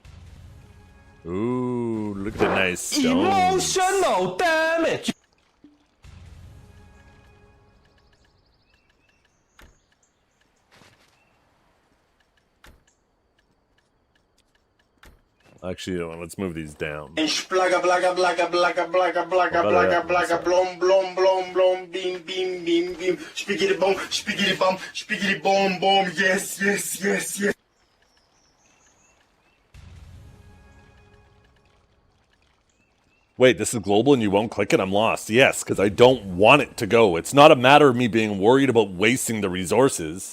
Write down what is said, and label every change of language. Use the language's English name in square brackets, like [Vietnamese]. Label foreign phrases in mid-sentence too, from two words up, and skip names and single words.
[English] Ooh, look at the nice stones. Emotional damage. Actually, let's move these down. Splaga blaga blaga blaga blaga blaga blaga blaga blom blom blom blom beam beam beam beam spiggity boom spiggity boom boom yes yes yes yes. Wait, this is global and you won't click it? I'm lost. Yes, because I don't want it to go. It's not a matter of me being worried about wasting the resources.